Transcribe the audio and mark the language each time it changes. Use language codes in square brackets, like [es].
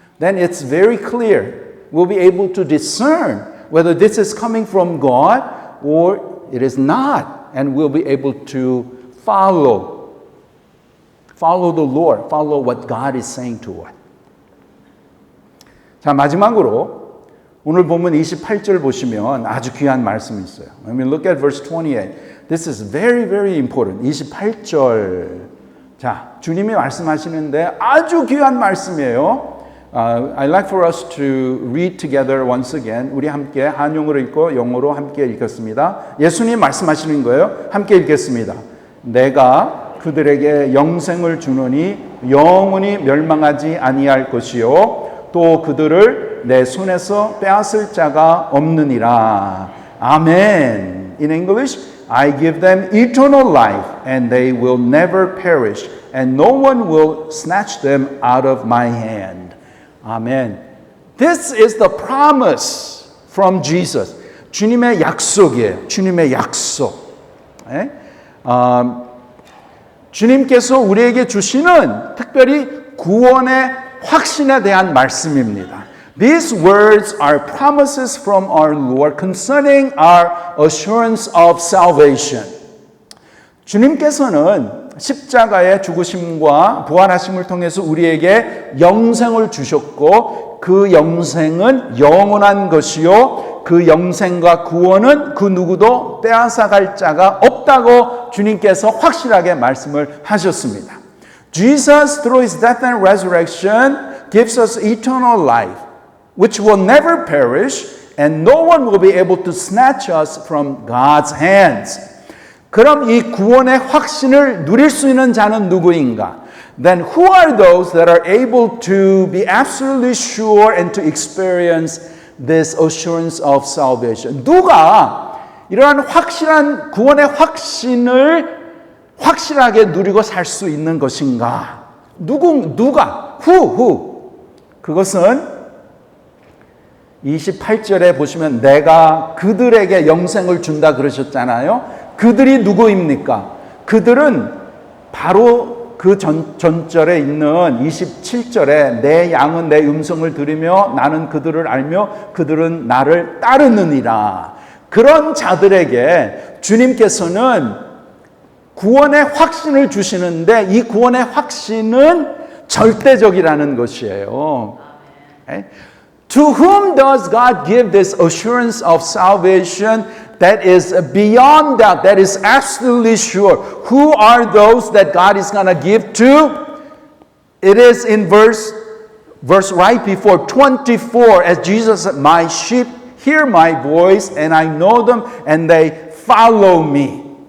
[en] Then it's very clear. We'll be able to discern whether this is coming from God or it is not. And we'll be able to follow the Lord, follow what God is saying to us. [ko] 자, 마지막으로 오늘 본문 28절 보시면 아주 귀한 말씀이 있어요. [en] When we look at verse 28, this is very, very important. [ko] 28절. 자, 주님이 말씀하시는데 아주 귀한 말씀이에요. [en] I'd like for us to read together once again. [ko] 우리 함께 한용어로 읽고 영어로 함께 읽겠습니다. 예수님 말씀하시는 거예요. 함께 읽겠습니다. 내가 그들에게 영생을 주노니 영원히 멸망하지 아니할 것이요 또 그들을 내 손에서 빼앗을 자가 없느니라. 아멘. [en] In English, I give them eternal life and they will never perish and no one will snatch them out of my hand. [ko] 아멘. [en] This is the promise from Jesus. [ko] 주님의 약속이에요. 주님의 약속. 주님께서 우리에게 주시는 특별히 구원의 확신에 대한 말씀입니다. [en] These words are promises from our Lord concerning our assurance of salvation. [ko] 주님께서는 십자가의 죽으심과 부활하심을 통해서 우리에게 영생을 주셨고 그 영생은 영원한 것이요 그 영생과 구원은 그 누구도 빼앗아갈 자가 없다고 주님께서 확실하게 말씀을 하셨습니다. [en] Jesus through his death and resurrection gives us eternal life which will never perish and no one will be able to snatch us from God's hands. [ko] 그럼 이 구원의 확신을 누릴 수 있는 자는 누구인가? [en] Then who are those that are able to be absolutely sure and to experience this assurance of salvation? [ko] 누가 이러한 확실한 구원의 확신을 확실하게 누리고 살 수 있는 것인가? 누가? [en] Who? [ko] 그것은 28절에 보시면 내가 그들에게 영생을 준다 그러셨잖아요. 그들이 누구입니까? 그들은 바로 그 전절에 있는 27절에 내 양은 내 음성을 들으며 나는 그들을 알며 그들은 나를 따르느니라. 그런 자들에게 주님께서는 구원의 확신을 주시는데 이 구원의 확신은 절대적이라는 것이에요. [en] To whom does God give this assurance of salvation that is beyond doubt, that is absolutely sure? Who are those that God is going to give to? It is in verse right before 24, as Jesus said, my sheep hear my voice and I know them and they follow me.